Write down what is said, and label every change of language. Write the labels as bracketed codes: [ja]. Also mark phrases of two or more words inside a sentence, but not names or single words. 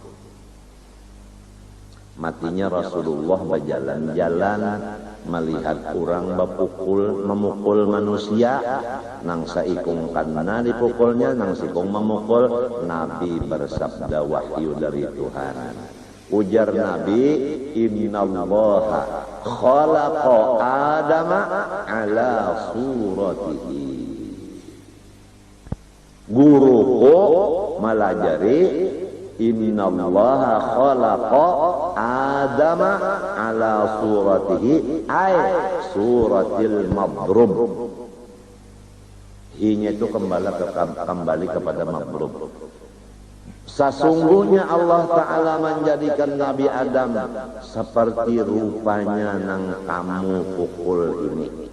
[bjn] Matinya Rasulullah berjalan-jalan melihat orang memukul manusia, nang saikung karena dipukulnya, nang sikung memukul. [id] Nabi bersabda wahyu dari Tuhan. [bjn] Ujar Nabi, [ar] innallaha khalaqa Adama ala suratihi. [bjn] Guruku melajari [ar] innallaha khalaqa Adama ala suratihi ay suratil madrub. [bjn] Hinya itu kembali kepada madrub. Sesungguhnya Allah Ta'ala menjadikan Nabi Adam seperti rupanya nang kamu pukul ini.